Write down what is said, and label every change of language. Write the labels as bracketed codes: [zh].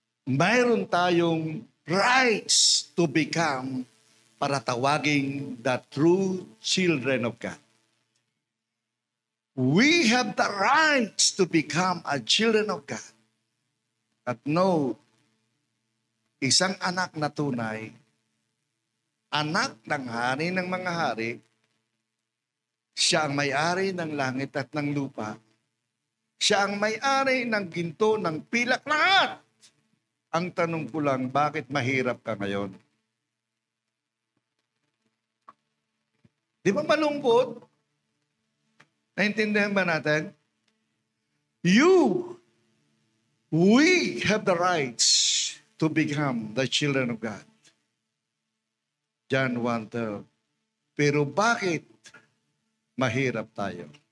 [tl] Mayroon tayong [en] rights to become [tl] para tawaging [en] the true children of God. We have the rights to become a children of God. [tl] At no, isang anak na tunay, anak ng hari ng mga hari, siya ang may-ari ng langit at ng lupa. Siya ang may-ari ng ginto, ng pilak, lahat. Ang tanong ko lang, bakit mahirap ka ngayon? Di ba malungkot? Naintindihan ba natin? [en] We have the rights to become the children of God. John 1:12. [tl] Pero bakit mahirap tayo?